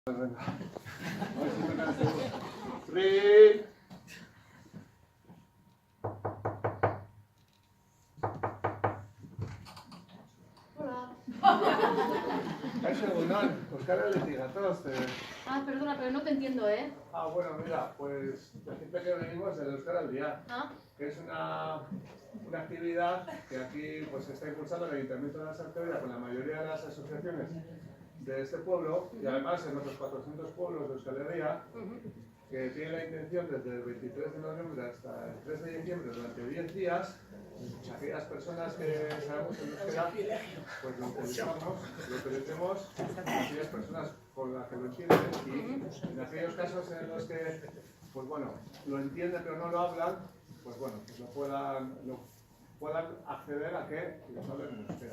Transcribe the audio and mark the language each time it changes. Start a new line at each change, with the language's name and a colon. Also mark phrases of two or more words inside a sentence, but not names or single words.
English: Three.
Spanish: Hola.
Basque: Kaixo, egunon, Euskal Herritik gatoz.
Spanish: Ah, perdona, pero no te entiendo, ¿eh? Bueno, mira, pues decirte que venimos del Euskal Aldia, que es una actividad que aquí pues está impulsando el Ayuntamiento de la Sartebera con la mayoría de las asociaciones de este pueblo y además en otros 400 pueblos de Euskal Herria, que tiene la intención desde el 23 de noviembre hasta el 3 de diciembre, durante 10 días, aquellas personas que sabemos el euskera, pues lo utilicemos aquellas personas con las que lo entienden y en aquellos casos en los que, pues bueno, lo entienden pero no lo hablan, pues bueno, pues puedan acceder a que les hablen en euskera.